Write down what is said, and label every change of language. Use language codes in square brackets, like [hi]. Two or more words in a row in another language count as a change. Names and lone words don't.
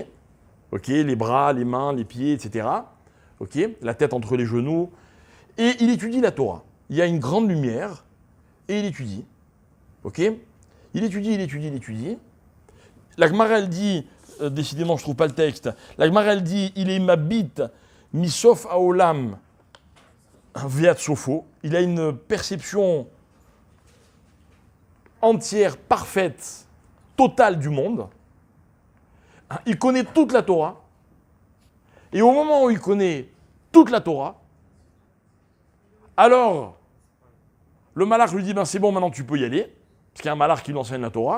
[fr] Ok, les bras, les mains, les pieds, etc. Ok, la tête entre les genoux. Et il étudie la Torah. Il y a une grande lumière et il étudie. Ok? Il étudie. La Gemara elle dit, décidément je ne trouve pas le texte, la Gemara elle dit, il est [he] מביט מסוף העולם ועד סופו. [fr] Il a une perception entière, parfaite, totale du monde. Il connaît toute la Torah. Et au moment où il connaît toute la Torah, alors le malach lui dit ben c'est bon, maintenant tu peux y aller, parce qu'il y a un malach qui lui enseigne la Torah.